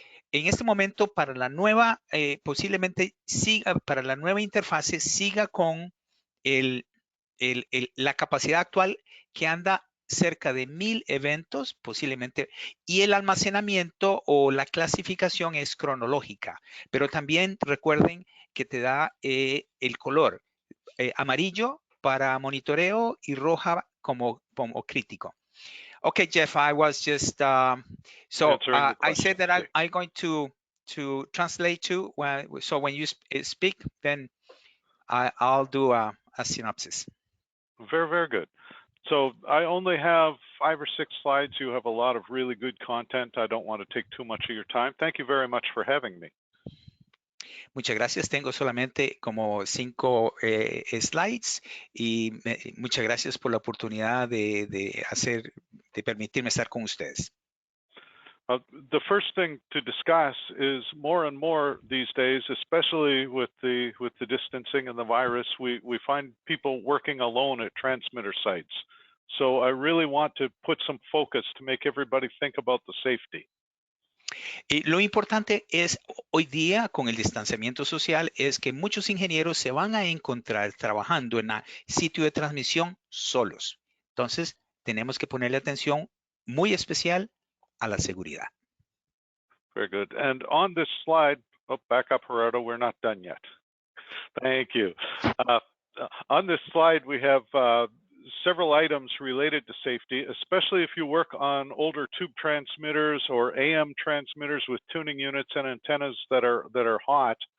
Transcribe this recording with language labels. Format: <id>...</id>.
<es>En este momento, para la nueva, posiblemente siga, para la nueva interfase, siga con la capacidad actual que anda cerca de 1000 eventos posiblemente, y el almacenamiento o la clasificación es cronológica, pero también recuerden que te da el color amarillo para monitoreo y roja como crítico.</es> <en>Okay, Jeff, I was just I said that I'm going to translate to so when you speak, then I'll do a synopsis. Very, very good. So I only have 5 or 6 slides. You have a lot of really good content. I don't want to take too much of your time. Thank you very much for having me.</en> <es>Muchas gracias. Tengo solamente como 5 slides y muchas gracias por la oportunidad de permitirme estar con ustedes.</es> <en>The first thing to discuss is more and more these days, especially with the distancing and the virus, we find people working alone at transmitter sites. So I really want to put some focus to make everybody think about the safety.</en> <es>Y lo importante es hoy día con el distanciamiento social es que muchos ingenieros se van a encontrar trabajando en el sitio de transmisión solos. Entonces tenemos que ponerle atención muy especial a la seguridad.</es> <en>Very good. And on this slide, back up, Gerardo, we're not done yet. Thank you. On this slide, we have several items related to safety, especially if you work on older tube transmitters or AM transmitters with tuning units and antennas that are hot.</en>